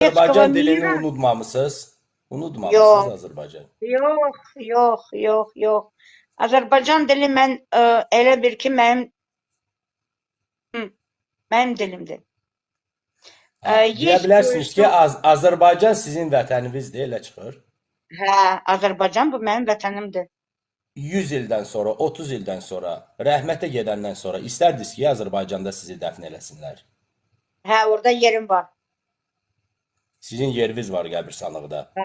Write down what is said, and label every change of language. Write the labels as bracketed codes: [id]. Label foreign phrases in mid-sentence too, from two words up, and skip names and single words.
[az] Azərbaycan dilini Mira. unutmamışsınız. Unutmamışsınız Yox, Azərbaycan. yox. Azərbaycan dili mən elə bir ki, mənim dilimdir. Deyə [ru] Есть [az] bilərsiniz ki, [ru] kое-что. [az] Azərbaycan sizin vətəninizdir, elə çıxır. Hə, Azərbaycan bu mənim vətənimdir. 100 ildən sonra, 30 ildən sonra, rəhmətə gedəndən sonra istərdiniz ki, Azərbaycanda sizi dəfn eləsinlər. Hə, orada yerim var. Sizin yeriniz var qəbirstanlıqda.